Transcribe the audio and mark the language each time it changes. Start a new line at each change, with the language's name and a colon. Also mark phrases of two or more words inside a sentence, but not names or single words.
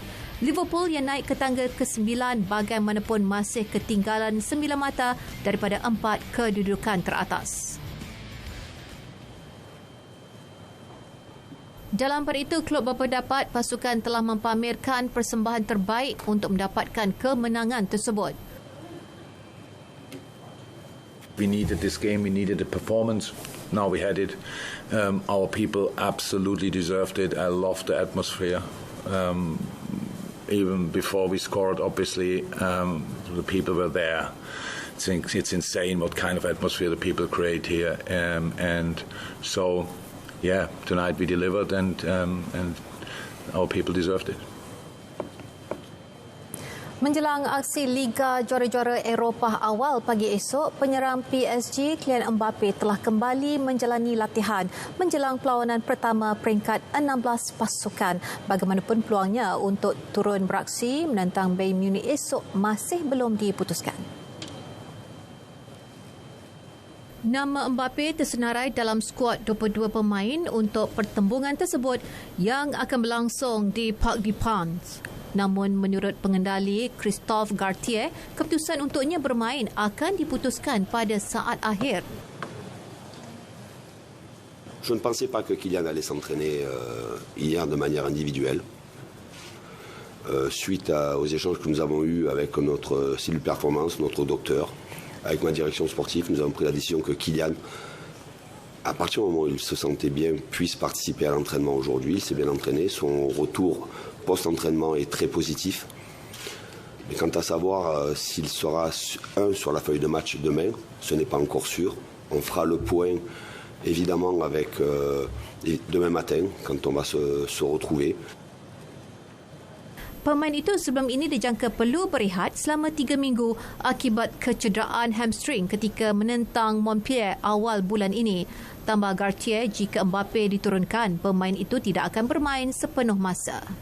Malay: Liverpool yang naik ke tangga ke-9 bagaimanapun masih ketinggalan 9 mata daripada 4 kedudukan teratas. Dalam pada itu, klub berpendapat pasukan telah mempamerkan persembahan terbaik untuk mendapatkan kemenangan tersebut.
English: We needed this game, we needed a performance. Now we had it. Our people absolutely deserved it. I loved the atmosphere. Even before we scored, obviously, the people were there. It's insane what kind of atmosphere the people create here. And so, yeah, tonight we delivered and our people deserved it.
Malay: Menjelang aksi Liga Juara-Juara Eropah awal pagi esok, penyerang PSG Kylian Mbappe telah kembali menjalani latihan menjelang perlawanan pertama peringkat 16 pasukan. Bagaimanapun peluangnya untuk turun beraksi menentang Bayern Munich esok masih belum diputuskan. Nama Mbappe tersenarai dalam skuad 22 pemain untuk pertembungan tersebut yang akan berlangsung di Parc des Princes. Namun menurut pengendali Christophe Galtier, keputusan untuknya bermain akan diputuskan pada saat akhir.
French: Je ne pensais pas que Kylian allait s'entraîner hier de manière individuelle. Suite aux échanges que nous avons eus avec notre cellule performance, notre docteur, avec ma direction sportive, nous avons pris la décision que Kylian, à partir du moment où il se sentait bien, puisse participer à l'entraînement aujourd'hui. Il s'est bien entraîné. Son retour post-entraînement est très positif. Mais quant à savoir s'il sera sur la feuille de match demain, ce n'est pas encore sûr. On fera le point évidemment avec demain matin quand on va se retrouver.
Malay: Pemain itu sebelum ini dijangka perlu berehat selama 3 minggu akibat kecederaan hamstring ketika menentang Montpellier awal bulan ini. Tambah Galtier, jika Mbappe diturunkan, pemain itu tidak akan bermain sepenuh masa.